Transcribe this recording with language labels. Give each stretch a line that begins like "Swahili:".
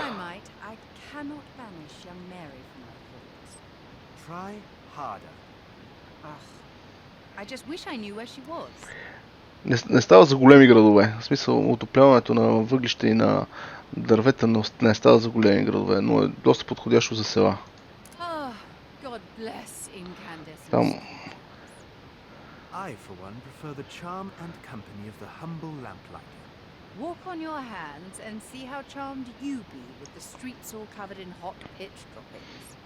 English: Try as I might, I cannot banish young Mary from my thoughts. Try harder. Ugh. I just wish I knew where she was.
Bulgarian: Не става за големи градове. В смисъл, отопляването на въглища и на дървета не става за големи градове, но е доста подходящо за села.
English: Oh, God bless incandescent.
Bulgarian: Там
English: I, for one, prefer the charm and company of the humble lamplighter. Walk on your hands and see how charmed you be with the streets all covered in hot pitch droppings.